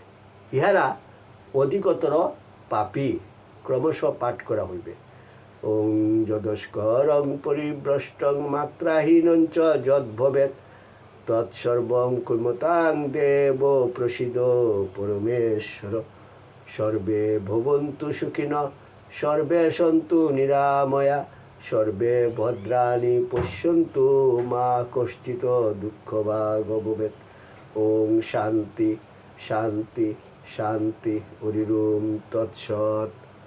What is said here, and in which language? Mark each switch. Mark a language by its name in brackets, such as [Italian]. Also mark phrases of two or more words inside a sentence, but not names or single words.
[Bangla] ইহারা অধিকতর পাপী। ক্রমশ পাঠ করা হইবে। [Sanskrit] ওং যদস্করং পরিভ্রষ্টং মাত্রাহীনঞ্চ যদ্ভবেৎ তৎসর্বং কুর্মতাং দেব প্রসীদ পরমেশ্বর। সর্বে ভবন্তু সুখিনঃ, সর্বে সন্তু নিরাময়া, সর্বে ভদ্রাণি পশ্যন্তু মা কশ্চিৎ দুঃখভাগ ভবেৎ। ওং শান্তি শান্তি শান্তি। হরি ওম তৎসৎ।